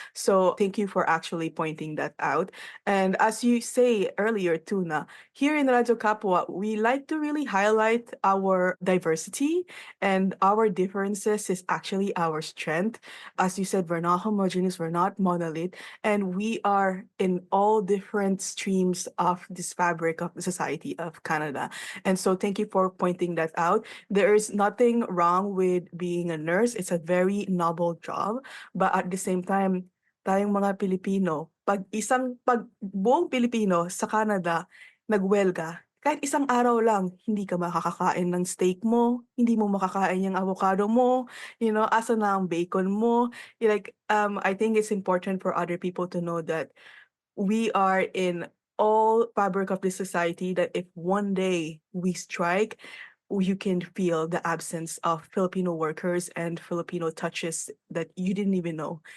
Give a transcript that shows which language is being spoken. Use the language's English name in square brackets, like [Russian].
[English] So thank you for actually pointing that out. And as you say earlier, Tuna, here in Radyo Kapwa, we like to really highlight our diversity, and our differences is actually our strength. As you said, we're not homogeneous, we're not monolith, and we are in all different streams of this fabric of the society of Canada. And so thank you for pointing that out. There is nothing wrong with being a nurse. It's a very noble job. [Filipino] But at the same time, tayong mga Pilipino, pag buong Pilipino sa Canada nagwelga, kahit isang araw lang, hindi ka makakakain ng steak mo, hindi mo makakain yung avocado mo, asa na ang bacon mo. [English] I think it's important for other people to know that we are in all fabric of the society, that if one day we strike, you can feel the absence of Filipino workers and Filipino touches that you didn't even know.